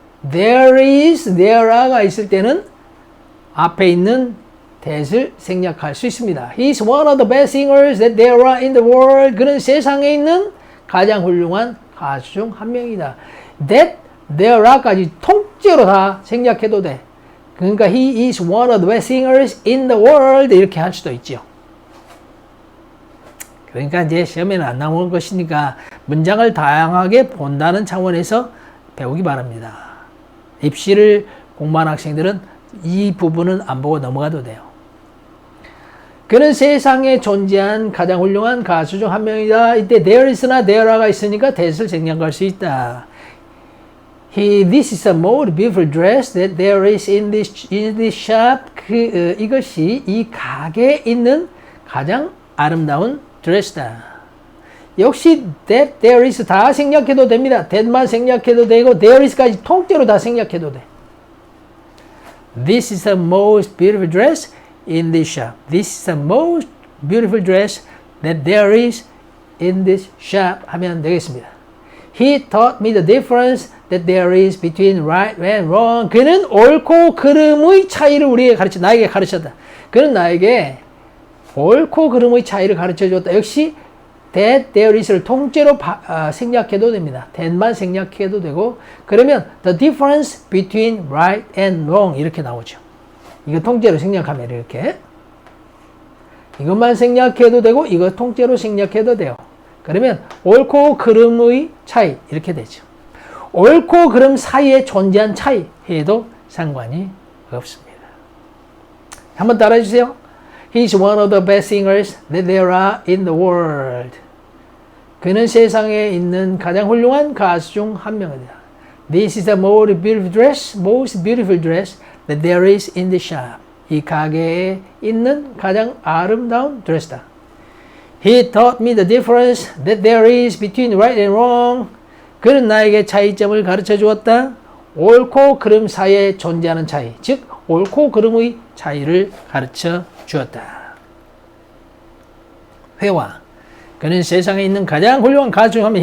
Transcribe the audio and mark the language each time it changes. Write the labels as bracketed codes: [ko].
[ko] There is, there are가 있을 때는 앞에 있는 that을 생략할 수 있습니다. [en] He is one of the best singers that there are in the world. [ko] 그는 세상에 있는 가장 훌륭한 가수 중 한 명이다. That, there are까지 통째로 다 생략해도 돼. 그러니까 [en] he is one of the best singers in the world [ko] 이렇게 할 수도 있죠. 그러니까 이제 시험에는 안 나오는 것이니까 문장을 다양하게 본다는 차원에서 배우기 바랍니다. 입시를 공부한 학생들은 이 부분은 안 보고 넘어가도 돼요. 그는 세상에 존재한 가장 훌륭한 가수 중 한 명이다. 이때 there is나 there are가 있으니까 that을 생략할 수 있다. [en] This is the most beautiful dress that there is in this shop. [ko] 이것이 이 가게에 있는 가장 아름다운 드레스다. 역시 that, there is 다 생략해도 됩니다. that만 생략해도 되고 there is까지 통째로 다 생략해도 돼. [en] This is the most beautiful dress in this shop. This is the most beautiful dress that there is in this shop 하면 되겠습니다. He taught me the difference that there is between right and wrong. [ko] 그는 옳고 그름의 차이를 나에게 가르쳤다. 그는 나에게 옳고 그름의 차이를 가르쳐줬다. 역시 that, there is를 통째로 생략해도 됩니다. that만 생략해도 되고 그러면 [en] the difference between right and wrong [ko] 이렇게 나오죠. 이거 통째로 생략하면 이렇게 이것만 생략해도 되고 이거 통째로 생략해도 돼요. 그러면 옳고 그름의 차이 이렇게 되죠. 옳고 그름 사이에 존재한 차이 해도 상관이 없습니다. 한번 따라해주세요. [en] He's one of the best singers that there are in the world. [ko] 그는 세상에 있는 가장 훌륭한 가수 중 한 명이다. [en] This is the most beautiful dress that there is in the shop. [ko] 이 가게에 있는 가장 아름다운 드레스다. [en] He taught me the difference that there is between right and wrong. [ko] 그는 나에게 차이점을 가르쳐 주었다. 옳고 그름 사이에 존재하는 차이, 즉 옳고 그름의 차이를 가르쳐 주었다. 회화. 그는 세상에 있는 가장 훌륭한 가수 중 한 명.